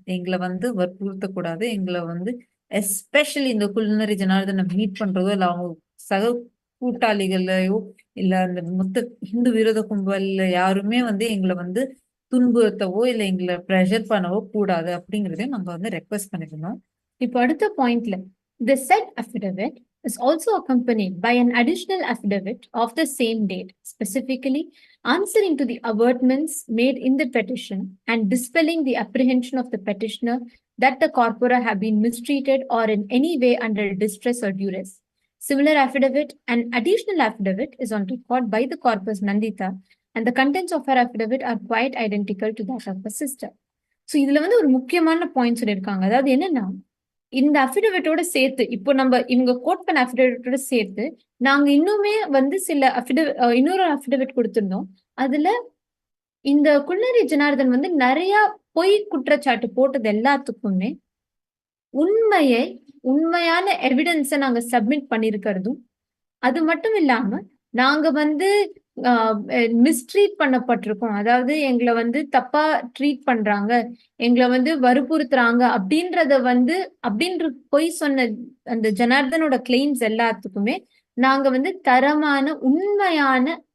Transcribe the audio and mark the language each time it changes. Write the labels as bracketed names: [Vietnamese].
[Tamil] எங்களை வந்து வற்புறுத்தக்கூடாது. எங்களை வந்து எஸ்பெஷலி இந்த குல்நரி ஜனார்தனை மீட் பண்றதோ இல்ல அவங்க சக கூட்டாளிகளையோ இல்ல அந்த மொத்த ஹிந்து விரோத கும்பல்ல யாருமே வந்து எங்களை வந்து துன்புறுத்தவோ இல்ல எங்களை ப்ரெஷர் பண்ணவோ கூடாது அப்படிங்கறதையும் நாங்க வந்து ரெக்வெஸ்ட் பண்ணிருந்தோம். இப்போ அடுத்த பாயிண்ட்ல [English] the said affidavit is also accompanied by an additional affidavit of the same date, specifically answering to the avertments made in the petition and dispelling the apprehension of the petitioner that the corpora have been mistreated or in any way under distress or duress. Similar affidavit and additional affidavit is on record by the corpus Nandita, and the contents of her affidavit are quite identical to that of her sister. [Tamil] So இதுல வந்து ஒரு முக்கியமான point சொல்லியிருக்காங்க. அதாவது என்னன்னா, இந்த அஃபிடவிட்டோட சேர்த்து இப்போ நம்ம இவங்க கோட் பண்ண அஃபிடவிட்டோட சேர்த்து நாங்க இன்னுமே வந்து சில இன்னொரு அஃபிடவிட் கொடுத்திருந்தோம். அதுல இந்த குல்நரி ஜனார்தன் வந்து நிறைய பொய் குற்றச்சாட்டு போட்டது எல்லாத்துக்குமே உண்மையான எவிடன்ஸை நாங்க சப்மிட் பண்ணிருக்கிறதும், அது மட்டும் இல்லாம நாங்க வந்து மிஸ்ட்ரீட் பண்ணப்பட்டிருக்கோம், அதாவது எங்களை வந்து தப்பா ட்ரீட் பண்றாங்க, எங்களை வந்து வற்புறுத்துறாங்க அப்படின்ற பொய் சொன்ன அந்த ஜனார்தனோட கிளைம்ஸ் எல்லாத்துக்குமே நாங்க வந்து தரமான உண்மையான